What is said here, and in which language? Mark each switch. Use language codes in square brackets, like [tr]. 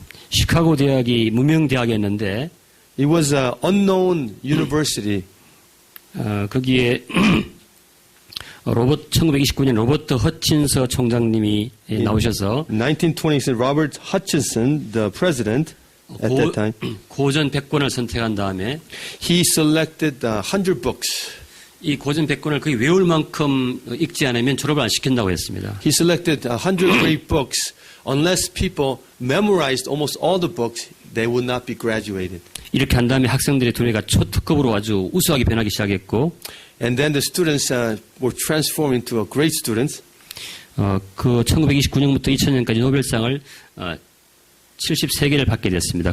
[ko] 시카고 대학이 무명 대학이었는데 [en] It was an unknown university. [ko] 거기에 1929년 로버트 허친서 총장님이 나오셔서 [en] 1926, Robert Hutchinson, the president at that time, [ko] 고전 100권을 선택한 다음에 [en] he selected 100 books. [ko] 이 고전 100권을 거의 외울 만큼 읽지 않으면 졸업을 안 시킨다고 했습니다. [en] He selected 100 great books. Unless people memorized almost all the books, they would not be graduated. [ko] 이렇게 한 다음에 학생들의 두뇌가 초특급으로 아주 우수하게 변하기 시작했고, [en] And then the students were transformed into great students. [ko] 그 1929년부터 2000년까지 노벨상을 73개를 받게 됐습니다.